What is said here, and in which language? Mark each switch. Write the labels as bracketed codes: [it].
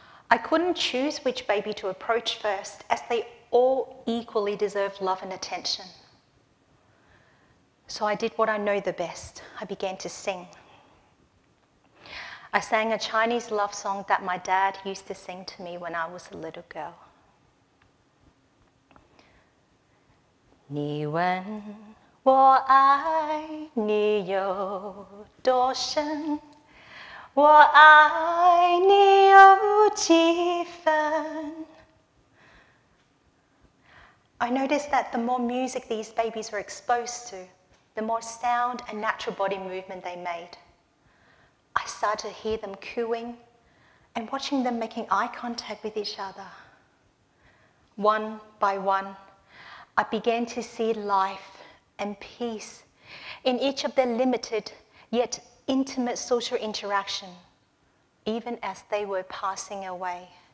[en] I couldn't choose which baby to approach first, as they all equally deserved love and attention. So I did what I know the best. I began to sing. I sang a Chinese love song that my dad used to sing to me when I was a little girl. [zh] 你问我爱你有多深，我爱你有几分。 [en] I noticed that the more music these babies were exposed to, the more sound and natural body movement they made. I started to hear them cooing and watching them making eye contact with each other. One by one, I began to see life and peace in each of their limited yet intimate social interaction, even as they were passing away.